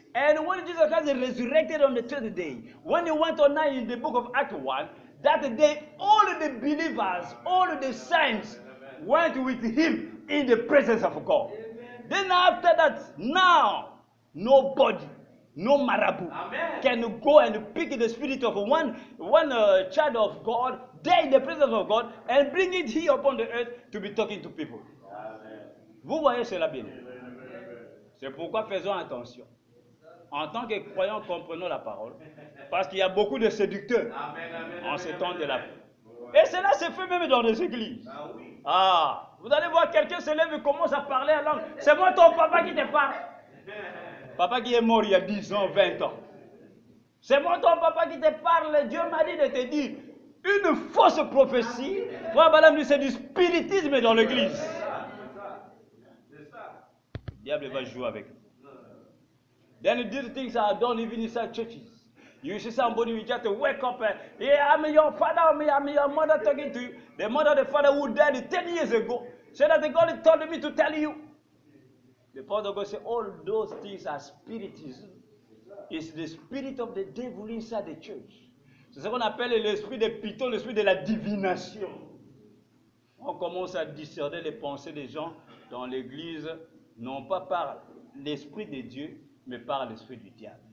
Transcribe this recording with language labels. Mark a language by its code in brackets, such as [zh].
[en] And when Jesus Christ resurrected on the third day, when he went on now in the book of Acts 1, that day all the believers, all the saints went with him in the presence of God. Amen. Then after that, now, nobody, no marabout, can go and pick the spirit of one child of God, there in the presence of God, and bring it here upon the earth to be talking to people. [fr] Amen. Vous voyez cela bien. C'est pourquoi faisons attention. En tant que croyants, comprenons la parole. Parce qu'il y a beaucoup de séducteurs en ce temps de la fin. Et cela se fait même dans les églises. Ah, vous allez voir quelqu'un se lève et commence à parler en langue. C'est moi ton papa qui te parle. Papa qui est mort il y a 10 ans, 20 ans. C'est moi ton papa qui te parle. Dieu m'a dit de te dire une fausse prophétie. Frère Madame dit c'est du spiritisme dans l'église. Le diable va jouer avec nous. [en] Then these things are done even inside churches. You see somebody will just wake up and, yeah, I'm your father, I'm your mother talking to you. The mother, the father who died 10 years ago. So that the God told me to tell you. The prophet of God said, all those things are spiritism. It's the spirit of the devil inside the church. [fr] C'est ce qu'on appelle l'esprit de Python, l'esprit de la divination. On commence à discerner les pensées des gens dans l'église, non pas par l'esprit de Dieu, mais par l'esprit du diable.